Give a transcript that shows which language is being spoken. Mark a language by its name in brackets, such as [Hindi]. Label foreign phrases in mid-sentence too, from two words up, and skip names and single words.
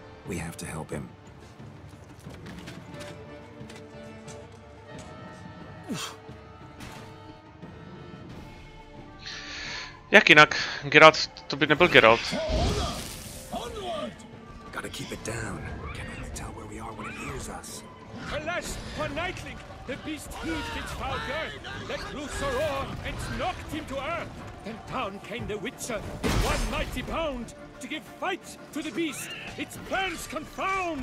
[English] We have to help him. [Czech] Jak jinak? Geralt, to by nebyl Geralt. [English] Gotta keep it down. Can only tell where we are when it hears us. Alas, one nightling, the beast heaved its foul girth, let loose a roar, and knocked him to earth. Then down came the Witcher, with one mighty bound, to give fight to the beast, its plans confound.